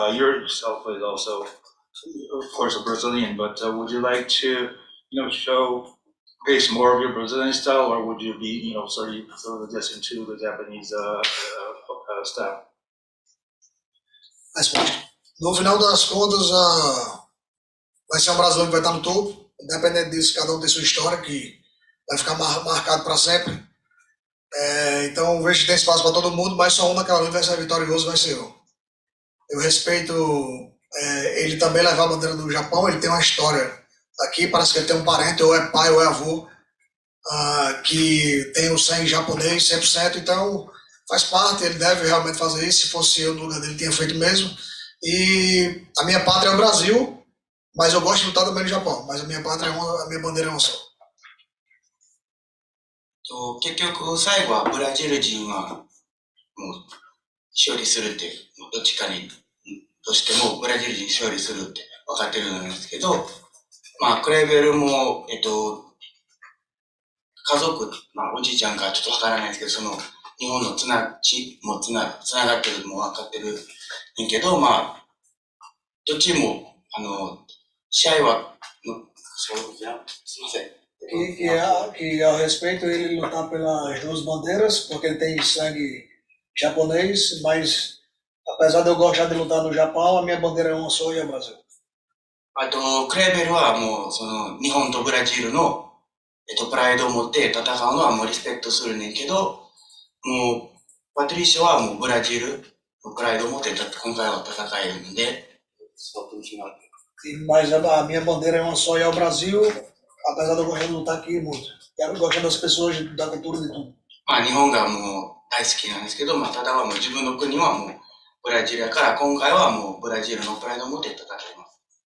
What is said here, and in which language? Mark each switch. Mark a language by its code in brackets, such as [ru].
[en] Yourself is also, of course, a Brazilian, but would you like to, showcase more of your Brazilian style, or would you be, sort of just into the Japanese style? [pt] No final das contas, vai ser um brasileiro que vai estar no topo. Independente disso, cada um tem sua história que vai ficar marcado para sempre. Então, vejo que tem espaço para todo mundo, mas só um naquela luta vai ser vitorioso, vai ser eu. eu respeito ele também levar a bandeira do Japão, ele tem uma história. Aqui parece que ele tem um parente, ou é pai ou é avô, que tem o sangue japonês 100%, então faz parte, ele deve realmente fazer isso. Se fosse eu no lugar dele, tinha feito mesmo. E a minha pátria é o Brasil, mas eu gosto de lutar também no Japão, mas a minha pátria a minha bandeira é uma só. [ja] 結局最後はブラジル人はもう勝利するって、どっちかにとしてもブラジル人勝利するって分かってるんですけど、まあクレベルも家族、まあおじいちゃんかちょっと分からないですけど、その日本のつながってるのも分かってるんけど、まあどっちも試合はそうですね。すいません。 [pt] Que ao respeito ele lutar pelas duas bandeiras, porque ele tem sangue japonês, mas apesar de eu gostar de lutar no Japão, a minha bandeira é uma só e é o Brasil. [ja] あと、クレベルはもう、日本とブラジルの、プライドを持って戦うのはもうリスペクトするねんけど、もう、パトリシオはもうブラジルのプライドを持って今回は戦えるので、 [pt] Mas a minha bandeira é uma só e é o Brasil, apesar de eu gostar de lutar aqui muito. Eu gosto das pessoas, da cultura de tudo. [ja] まあ日本がもう大好きなんですけど、まあただはもう自分の国はもうブラジルやから今回はもうブラジルのプライドを持って戦います。